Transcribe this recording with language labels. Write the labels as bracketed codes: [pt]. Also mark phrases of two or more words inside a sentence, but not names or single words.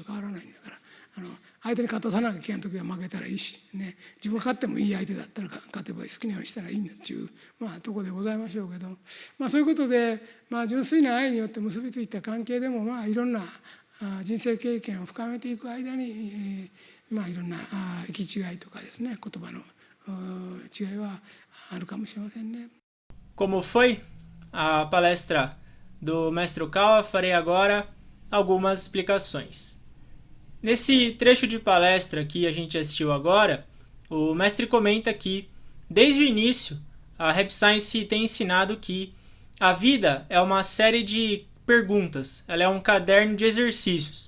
[ja] 変わらないんだから、相手に勝たさなきゃいけない時は負けたらいいし、ね、自分が勝ってもいい相手だったら勝てば好きなようにしたらいいんだっていう、ところでございましょうけど、そういうことで、純粋な愛によって結びついた関係でも、いろんな人生経験を深めていく間に、いろんな行き違いとかですね、言葉の違いはあるかもしれませんね。 [pt] Como foi a palestra do Mestre Okawa, farei agora algumas explicações. Nesse trecho de palestra que a gente assistiu agora, o mestre comenta que, desde o início, a Rap Science tem ensinado que a vida é uma série de perguntas, ela é um caderno de exercícios.